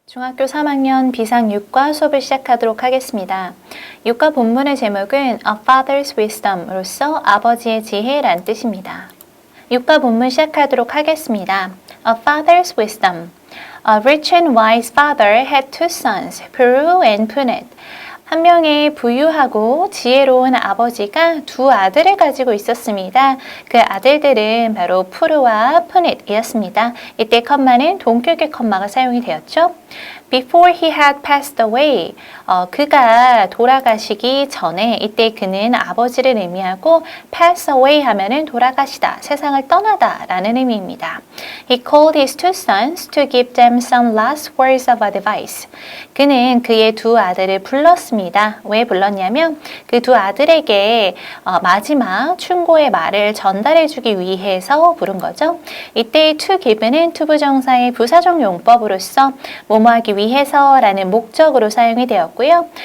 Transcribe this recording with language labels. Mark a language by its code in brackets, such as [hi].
[ko] 중학교 3학년 비상6과 수업을 시작하도록 하겠습니다. 6과 본문의 제목은 A Father's Wisdom으로서 아버지의 지혜란 뜻입니다. 6과 본문 시작하도록 하겠습니다. [en] A Father's Wisdom. A rich and wise father had two sons, Puru and Punit. [ko] 한 명의 부유하고 지혜로운 아버지가 두 아들을 가지고 있었습니다. 그 아들들은 바로 푸르와 푸닛이었습니다. 이때 컴마는 동격의 컴마가 사용이 되었죠. [en] Before he had passed away, [ko] 그가 돌아가시기 전에 이때 그는 아버지를 의미하고 pass away 하면은 돌아가시다, 세상을 떠나다 라는 의미입니다. [en] He called his two sons to give them some last words of advice. [ko] 그는 그의 두 아들을 불렀습니다. 왜 불렀냐면 그 두 아들에게 마지막 충고의 말을 전달해주기 위해서 부른 거죠. 이때 to give는 투부정사의 부사적 용법으로서 뭐뭐하기 위해서라는 목적으로 사용이 되었고요.